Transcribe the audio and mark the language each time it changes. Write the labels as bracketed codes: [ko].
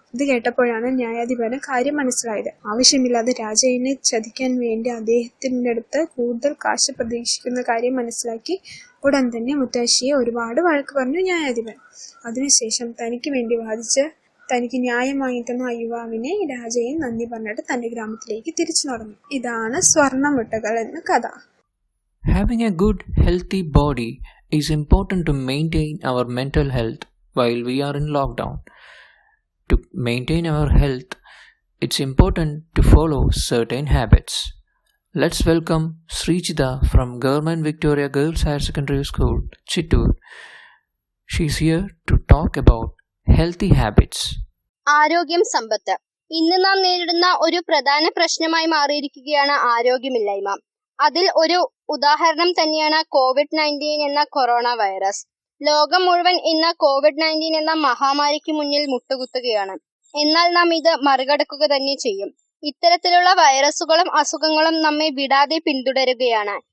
[ml] ഇത് കേട്ടപ്പോഴാണ് ന്യായാധിപന് കാര്യം മനസ്സിലായത്. ആവശ്യമില്ലാതെ രാജയ്യനെ ചതിക്കാൻ വേണ്ടി അദ്ദേഹത്തിന്റെ അടുത്ത് കൂടുതൽ കാശ് പ്രതീക്ഷിക്കുന്ന കാര്യം മനസ്സിലാക്കി ഉടൻ തന്നെ മുത്തശ്ശിയെ ഒരുപാട് വഴക്ക് പറഞ്ഞു ന്യായാധിപൻ. അതിനുശേഷം തനിക്ക് വേണ്ടി വാദിച്ച് തനിക്ക് ന്യായം വാങ്ങിത്തന്ന ആ യുവാവിനെ രാജയ്യൻ നന്ദി പറഞ്ഞിട്ട് തന്റെ ഗ്രാമത്തിലേക്ക് തിരിച്ചു നടന്നു. ഇതാണ് സ്വർണ്ണമുട്ടകൾ എന്ന കഥ. [en] Having a good, healthy body is important to maintain our mental health while we are in lockdown. To maintain our health, it's important to follow certain habits. Let's welcome Srichita from Government Victoria Girls Higher Secondary School, Chittoor. She's here to talk about healthy habits. [ml] ആരോഗ്യം സമ്പത്ത്. ഇന്ന് നാം നേരിടുന്ന ഒരു പ്രധാന പ്രശ്നമായി മാറിയിരിക്കുകയാണ് ആരോഗ്യമില്ലായ്മ. അതിൽ ഒരു ഉദാഹരണം തന്നെയാണ് COVID-19 എന്ന കൊറോണ വൈറസ്. ലോകം മുഴുവൻ ഇന്ന് COVID-19 എന്ന മഹാമാരിക്ക് മുന്നിൽ മുട്ടുകുത്തുകയാണ്. എന്നാൽ നാം ഇത് മറികടക്കുക തന്നെ ചെയ്യും. ഇത്തരത്തിലുള്ള വൈറസുകളും അസുഖങ്ങളും നമ്മെ വിടാതെ പിന്തുടരുകയാണ്.